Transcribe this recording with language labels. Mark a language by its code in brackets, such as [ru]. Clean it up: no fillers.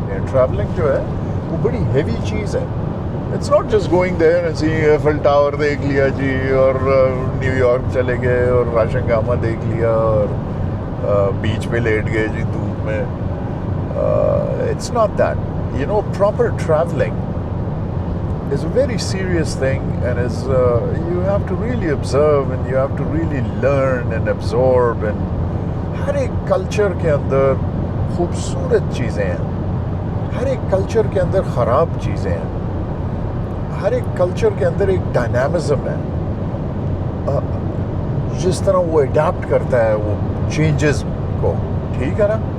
[ur] Travelling جو ہے وہ بڑی ہیوی چیز ہے. [en] it's not just going there and seeing Eiffel Tower [ur] دیکھ لیا جی، اور نیو یارک چلے گئے اور راشنگامہ دیکھ لیا اور بیچ پہ لیٹ گئے جی دھوپ میں. [en] It's not that. Proper travelling is a very serious thing, and is you have to really observe and you have to really learn and absorb. [ur] And ہر ایک کلچر کے اندر خوبصورت چیزیں ہیں، ہر ایک کلچر کے اندر خراب چیزیں ہیں، ہر ایک کلچر کے اندر ایک ڈائنامزم ہے. جس طرح وہ اڈیپٹ کرتا ہے وہ چینجز کو، ٹھیک ہے نا.